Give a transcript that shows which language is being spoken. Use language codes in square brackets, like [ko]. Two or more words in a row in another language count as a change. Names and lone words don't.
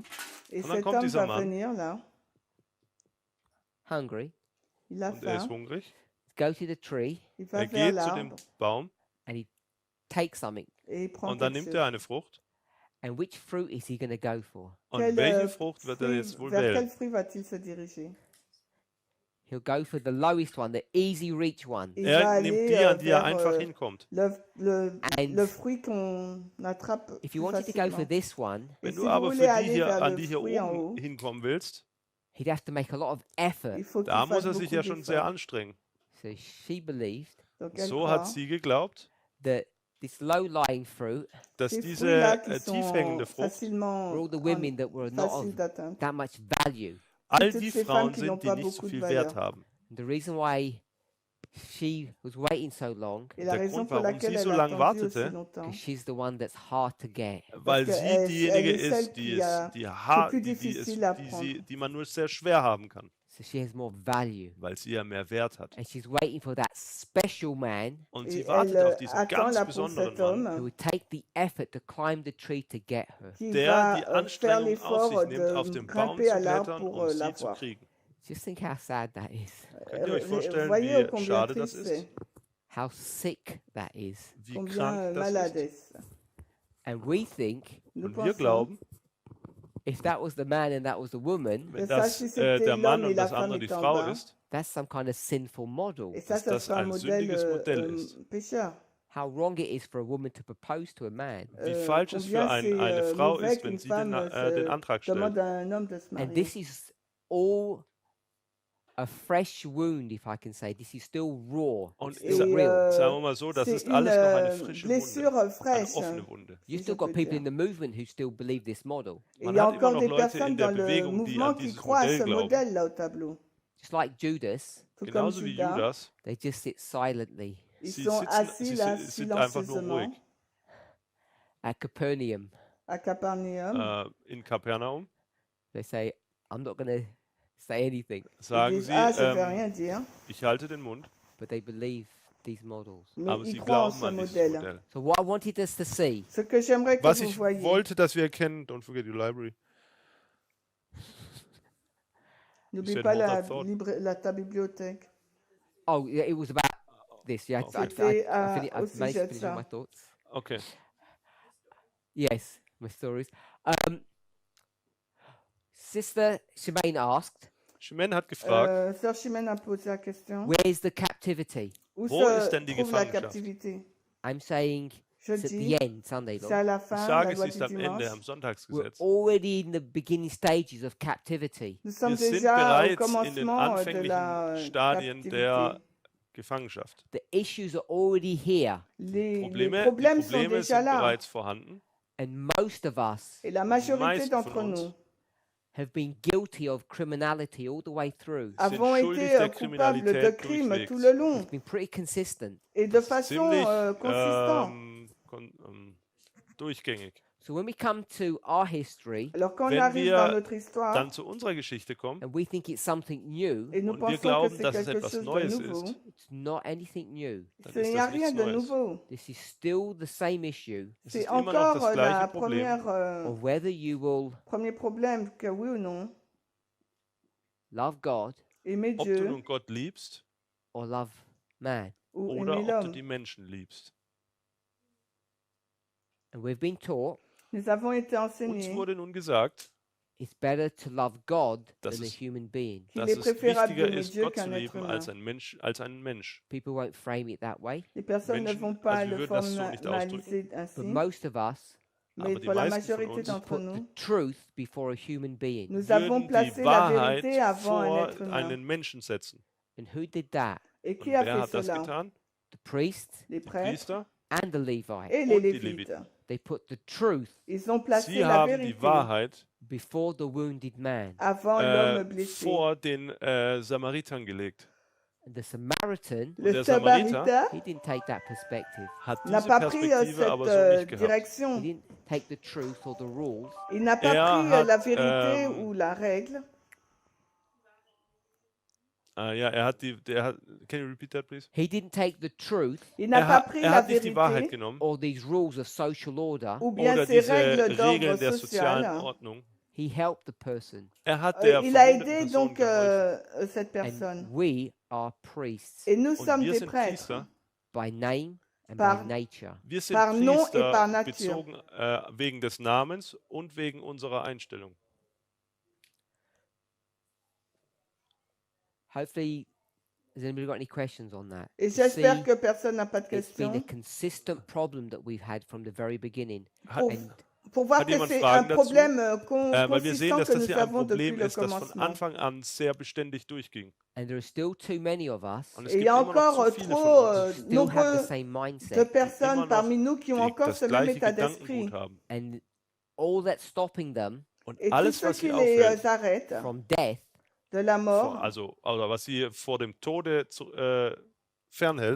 [fr] Et [de] Und dann [fr] cet [de] kommt [fr] homme [de] dieser [fr] va [de] Mann. [fr] venir là, [en] hungry, [fr] il a [de] Und er ist [fr] faim, [de] hungrig. [en] go to the tree, [fr] il va [de] Er [fr] vers [de] geht zu dem [fr] l'arbre [de] Baum [en] and he takes something. [fr] et il prend [de] und dann [fr] quelque [de] nimmt [fr] chose. [de] er eine Frucht. [en] And which fruit is he going to go for? [de] Und [fr] Quel, [de] welche Frucht wird er [fr] fruit- [de] jetzt wohl [fr] vers quel [de] wählen? [fr] fruit va-t-il se diriger? [en] He'll go for the lowest one, the easy reach one. [fr] Il va [de] Er nimmt [fr] aller [de] die, an die er [fr] vers [de] einfach hinkommt. [fr] le [en] And [fr] fruit qu'on attrape [en] If [fr] plus [en] you wanted to go for [fr] facilement. [en] this one, [fr] Et [de] Wenn [fr] si [de] du [fr] vous [de] aber [fr] voulez [de] für die [fr] aller [de] hier, [fr] vers [de] an [fr] le [de] die hier [fr] fruit en [de] oben [fr] haut, [de] hinkommen willst, [en] he'd have to make a lot of effort. [fr] il faut qu'il [de] da muss [fr] fasse [de] er sich [fr] beaucoup [de] ja schon sehr [fr] d'efforts. [de] anstrengen. [en] So she believed [fr] Donc elle [de] So [fr] croit [de] hat sie geglaubt, [en] that this low-lying fruit, [de] dass [fr] ces [de] diese [fr] fruits-là qui sont [de] tiefhängende Frucht, [fr] facilement [en] for all the women that were not [fr] faciles [en] of [fr] d'atteinte. [en] that much value, all [fr] toutes [de] die [fr] ces [de] Frauen [fr] femmes qui n'ont [de] sind, die [fr] pas [de] nicht so [fr] beaucoup de [de] viel Wert [fr] valeur. [de] haben. [en] and the reason why she was waiting so long, [fr] Et la [de] Der [fr] raison [de] Grund, [fr] pour [de] warum [fr] laquelle [de] sie so [fr] elle a [de] lange [fr] attendu aussi [de] wartete, [fr] longtemps, [en] because she's the one that's hard to get. [de] weil [fr] que [de] sie [fr] elle [de] diejenige [fr] est celle [de] ist, [fr] qui a- [de] die, [fr] plus difficile à prendre. [de] die man nur sehr schwer haben kann, [en] So she has more value. [de] weil sie ja mehr Wert hat. [en] And she's waiting for that special man [de] Und [fr] Et [de] sie [fr] elle [de] wartet auf diesen [fr] attend [de] ganz [fr] là pour [de] besonderen [fr] cet [de] Mann, [en] who [fr] homme [en] would take the effort to climb the tree to get her. [fr] qui [de] der [fr] va [de] die [fr] faire [de] Anstrengung auf [fr] l'effort [de] sich nimmt, auf [fr] de [de] den Baum [fr] grimper [de] zu [fr] à l'arbre [de] klettern, [fr] pour [de] um sie zu [fr] l'avoir. [de] kriegen. [en] Just think how sad that is. [de] Könnt ihr euch vorstellen, [fr] Voyez [de] wie [fr] combien [de] schade das [fr] triste c'est. [de] ist? [en] how sick that is. [de] wie [fr] Combien [de] krank das [fr] malade [de] ist. [fr] est-ce? [en] And we think [fr] Nous [de] Und wir [fr] pensons [de] glauben, [en] if that was the man and that was the woman, [de] wenn [fr] ça, [de] das [fr] si c'était [de] der Mann [fr] l'homme et [de] und [fr] la [de] das [fr] femme [de] andere die [fr] étaient en [de] Frau [fr] bas, [de] ist, [en] that's some kind of sinful model. [fr] et ça, [de] dass [fr] ça [de] das [fr] serait un [de] ein [fr] modèle [de] sündiges Modell ist. [fr] pécheur. [en] How wrong it is for a woman to propose to a man. [de] Wie falsch es für [fr] Combien c'est [de] eine Frau [fr] mauvais [de] ist, wenn [fr] qu'une [de] sie den, [fr] femme [de] den Antrag stellt. [fr] demande à un homme de se [en] And [fr] marier. [en] this is all a fresh wound, if I can say. This is still raw. [de] Und [en] It's still [fr] Et, [en] real. [de] sagen wir mal so, das [fr] c'est [de] ist alles noch eine [fr] une [de] frische [fr] blessure [de] Wunde, eine [fr] fraîche. [de] offene Wunde. [en] You [fr] si [en] still [fr] je [en] got [fr] peux [en] people [fr] dire. [en] in the movement who still believe this model. [fr] Et [de] Man [fr] il y a [de] hat immer [fr] encore [de] noch [fr] des [de] Leute [fr] personnes [de] in der [fr] dans le [de] Bewegung, die [fr] mouvement [de] an [fr] qui [de] dieses [fr] croient à [de] Modell [fr] ce [de] glauben. [fr] modèle là au tableau. [en] Just like Judas, [fr] Tout comme [de] Genauso wie Judas, Judas. [en] they just sit silently [fr] ils [de] Sie [fr] sont [de] sitzen, [fr] assis là [de] sind einfach nur [fr] silencieusement [de] ruhig. [en] at Capernaum. [fr] à Capernaum. [de] In Kapernaum [en] They say, I'm not going to say anything. [fr] Ils [de] sagen [fr] disent, [de] sie, [fr] ah, je ne vais rien dire. [de] ich halte den Mund, [en] But they believe these models. [fr] Mais [de] aber [fr] ils [de] sie [fr] croient en [de] glauben [fr] ce [de] an dieses [fr] modèle. [de] Modell. [en] So what I wanted us to see [fr] Ce que j'aimerais que [de] Was [fr] vous [de] ich [fr] voyez, [de] wollte, dass wir erkennen, [en] don't forget your library. [fr] n'oublie [en] said [fr] pas [en] hold that thought. [fr] ta bibliothèque. [en] Oh, yeah, it was about this. Yeah, [fr] C'était, [en] I've [fr] au [en] managed [fr] sujet [en] to [fr] de [en] finish all [fr] ça. [en] my thoughts. Okay. Yes, my stories. Sister Shemaine asked, [de] Chimène hat gefragt, [fr] Sœur Chimène a posé la question. [en] where's the captivity? [fr] Où [de] Wo ist [fr] se [de] denn die [fr] trouve la [de] Gefangenschaft? [fr] captivité? [en] I'm saying [fr] Je [en] it's at [fr] dis, [en] the end, Sunday, [fr] c'est [en] Lord. [fr] à la [de] ich [fr] fin, la [de] sage, [fr] loi [de] sie ist [fr] du [de] am Ende, am [fr] dimanche. [en] We're [de] Sonntagsgesetz. [en] already in the beginning stages of captivity. [fr] Nous sommes [de] Wir sind [fr] déjà au [de] bereits in den [fr] commencement de la [de] anfänglichen Stadien der [fr] captivité. [de] Gefangenschaft. [en] The issues are already here, [fr] Les [de] Die [fr] problèmes sont [de] Probleme [fr] déjà [de] sind [fr] là. [de] bereits vorhanden. [en] and most of us [fr] Et la majorité [de] meisten [fr] d'entre [de] von uns [fr] nous [en] have been guilty of criminality all the way through. [fr] avons [de] schuldig [fr] été [de] der [fr] coupables de [de] Kriminalität [fr] crimes [de] durchwegs. [fr] tout le long [en] It's been pretty consistent. [fr] et de façon [de] Ziemlich [fr] consistante. [de] Durchgängig. [en] So when we come to our history [fr] Alors quand on [de] Wenn [fr] arrive [de] wir [fr] dans notre histoire [de] Dann zu unserer Geschichte kommen [en] and we think it's something new, [fr] et nous [de] und wir [fr] pensons que [de] glauben, [fr] c'est [de] dass es [fr] quelque [de] etwas [fr] chose de [de] Neues [fr] nouveau, [de] ist, [en] it's not anything new. [de] dann [fr] il [de] ist [fr] n'y a [de] das [fr] rien [de] nichts [fr] de [de] Neues. [fr] nouveau. [en] This is still the same issue [de] Es [fr] C'est [de] ist immer noch [fr] encore [de] das [fr] la [de] gleiche Problem, [en] of whether you will [fr] premier problème que oui ou non, [en] love God [fr] aimer [de] ob du [fr] Dieu [de] nun Gott liebst [en] or love man. [fr] ou [de] oder [fr] aimer [de] ob du [fr] l'homme. [de] die Menschen liebst. [en] And we've been taught [fr] Nous avons été [de] Uns [fr] enseignés [de] wurde nun gesagt, [en] it's better to love God [de] Das [en] than a [de] ist- [en] human being. [fr] qu'il [de] dass [fr] est [de] es [fr] préférable [de] wichtiger [fr] d'aimer [de] ist, [fr] Dieu [de] Gott zu [fr] qu'un être [de] lieben [fr] humain. [de] als einen Mensch. [en] People won't frame it that way, [fr] Les personnes ne [de] Menschen- [fr] vont pas [de] also wir [fr] le [de] würden das so nicht [fr] formaliser ainsi, [en] but most of us [fr] mais [de] aber die [fr] pour la [de] meisten von [fr] majorité [de] uns [fr] d'entre [en] put the [fr] nous, [en] truth before a human being. [fr] nous avons [de] Würden die [fr] placé la [de] Wahrheit [fr] vérité avant un [de] vor [fr] être humain. [de] einen Menschen setzen. [en] And who did that? [fr] Et [de] Und [fr] qui a [de] wer [fr] fait [de] hat das [fr] cela? [de] getan? [en] The priests [fr] Les [de] Die [fr] prêtres [de] Priester [en] and the Levites. [fr] et les [de] und die [fr] Lévites. [de] Leviten. [en] They put the truth [fr] Ils ont placé [de] Sie [fr] la [de] haben [fr] vérité [de] die Wahrheit [en] before the wounded man. [fr] avant l'homme blessé. [de] vor den Samaritern gelegt. [en] And the Samaritan, [fr] Le [de] der Samariter [fr] Samaritain [en] he didn't take that perspective. [de] Hat [fr] n'a [de] diese [fr] pas pris [de] Perspektive aber so [fr] cette [de] nicht gehabt. [en] He [fr] direction. [en] didn't take the truth or the rules. [fr] Il n'a pas pris [de] hat, [fr] la vérité ähm, ou la règle. [de] Ja, [en] can you repeat that, please? He didn't take the truth [fr] Il n'a pas pris la [de] hat nicht die Wahrheit [fr] vérité [de] genommen [en] or these rules of social order. [fr] ou bien [de] oder [fr] ces [de] diese [fr] règles d'ordre [de] Regeln der sozialen [fr] social. [de] Ordnung. [en] He helped the person. [de] Hat der [fr] Il a [de] verwundeten [fr] aidé [de] Person [fr] donc [de] geholfen. [fr] cette personne. [en] And we are priests [fr] Et nous [de] Und [fr] sommes [de] wir [fr] des [de] sind [fr] prêtres [de] Priester. [en] by name and [fr] Par- [en] by nature. [de] Wir sind [fr] Par nom et [de] Priester [fr] par nature. [de] bezogen wegen des Namens und wegen unserer Einstellung. [en] Hopefully, has anybody got any questions on that? [fr] Et [en] You see, [fr] j'espère que personne n'a pas de [en] it's been a [fr] questions. [en] consistent problem that we've had from the very beginning. [fr] Pour, [en] And [fr] pour voir [de] Hat [fr] que [de] jemand [fr] c'est un [de] Fragen dazu? [fr] problème [de] Weil wir sehen, [fr] consistant [de] dass [fr] que [de] das [fr] nous [de] hier ein [fr] avons depuis [de] Problem [fr] le [de] ist, das von [fr] commencement. [de] Anfang an sehr beständig durchging. [en] there are still too many of us [de] Und es [fr] Et il [de] gibt [fr] y a [de] immer noch [fr] encore [de] zu viele [fr] trop [de] von uns, [en] still have the [fr] nombreux [en] same [fr] de [en] mindset. [fr] personnes [de] immer noch [fr] parmi nous qui ont [de] die [fr] encore [de] das [fr] ce même [de] gleiche [fr] état d'esprit. [de] Gedankengut haben. [en] And all that's stopping them [de] Und [fr] Et tout [de] alles, [fr] ce [de] was [fr] qui [de] sie [fr] les [de] aufhält, [fr] arrête [en] from death [fr] de la mort, [de] oder was sie vor dem Tode fernhält,